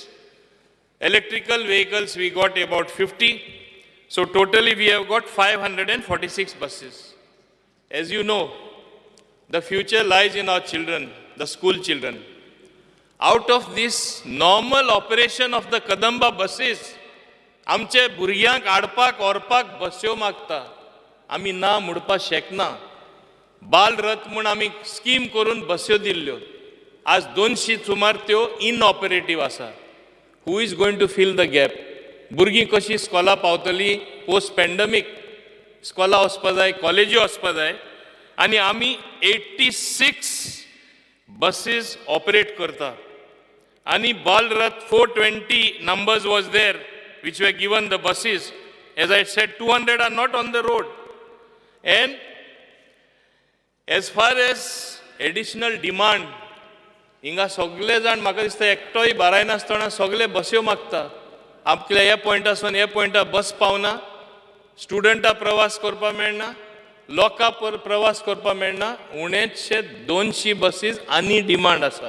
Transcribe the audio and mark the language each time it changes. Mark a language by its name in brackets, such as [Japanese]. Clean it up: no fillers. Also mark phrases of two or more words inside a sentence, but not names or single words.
[English] Electrical vehicles we got about 50. So totally we have got 546 buses. As you know, the future lies in our children, the school children. Out of this normal operation of the Kadamba buses, [Konkani] आमचे भुरग्यांक हाडपाक व्हरपाक बस्यो मागता. आमी ना म्हणपा शकना. बाल रथ म्हूण आमी स्कीम करून बस्यो दिल्ल्यो. आज 200 सुमार त्यो इनऑपरेटिव्ह आसा. [English] who is going to fill the gap? [Konkani] भुरगीं कशीं स्कॉला पावतलीं [English] post pandemic? [Konkani] स्कॉला वचपा जाय, कॉलेजी वचपा जाय, आनी आमी 86 बसीस ऑपरेट करता. [English] आनी बाल रथ 420 numbers was there which were given the buses. As I said, 200 are not on the road. And as far as additional demand, [Konkani] हिंगा सगळे जाण म्हाका दिसता एकटोय बाराय नासतना सगळे बस्यो मागता. आपल्या ह्या पॉयंटासून ह्या पॉयंटार बस पावना, स्टुडंटां प्रवास करपा मेळना, लोकां प्रवास करपा मेळना. उणेचशे 200 बसीस आनी डिमांड आसा.